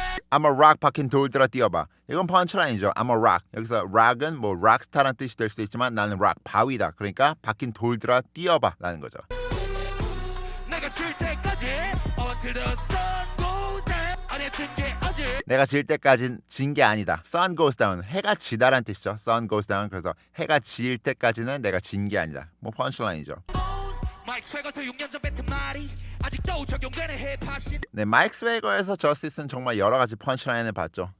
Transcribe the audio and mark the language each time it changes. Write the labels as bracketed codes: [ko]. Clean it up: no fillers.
[en] I'm a rock [ko] 바뀐 돌들아 뛰어봐. 이건 펀치라인이죠. [en] I'm a rock. [ko] 여기서 rock은 뭐 락스타라는 뜻이 될 수도 있지만 나는 rock 바위다. 그러니까 바뀐 돌들아 뛰어봐 라는 거죠. 내가 질 때까지 [en] until the sun goes down. [ko] 아니야 내가 질 때까진 진 게 아니다. Sun goes down. 해가 지다라는 뜻이죠. [en] Sun goes down. [ko] 그래서 해가 질 때까지는 내가 진 게 아니다. 뭐 펀치라인이죠. 마이크 스웨거서 6년 전 뱉은 말이 아직도 적용되는 힙합신. 네, 마이크 스웨거에서 저스티스는 정말 여러 가지 펀치라인을 봤죠.